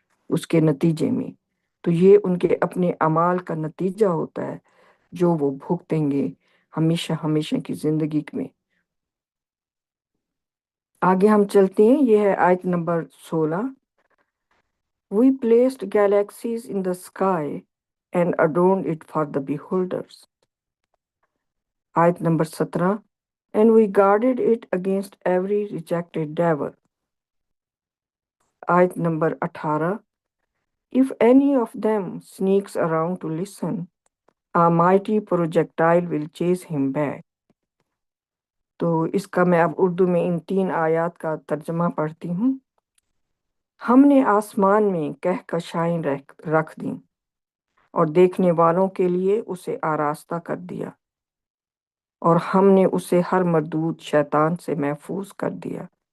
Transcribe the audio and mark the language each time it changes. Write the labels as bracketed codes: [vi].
[ur] اس کے نتیجے میں۔ تو یہ ان کے اپنے اعمال کا نتیجہ ہوتا ہے جو وہ بھگتیں گے ہمیشہ ہمیشہ کی زندگی میں۔ آگے ہم چلتے ہیں، یہ ہے آیت number 16۔ [en] We placed galaxies in the sky and adorned it for the beholders. [ur] آیت number 17۔ [en] And we guarded it against every rejected devil. [ur] آیت number 18۔ [en] If any of them sneaks around to listen, a mighty projectile will chase him back. [ur] تو اس کا میں اب اردو میں ان 3 آیات کا ترجمہ پڑھتی ہوں۔ ہم نے آسمان میں کہکشائیں رکھ دیں اور دیکھنے والوں کے لیے اسے آراستہ کر دیا، اور ہم نے اسے ہر مردود شیطان سے محفوظ کر دیا۔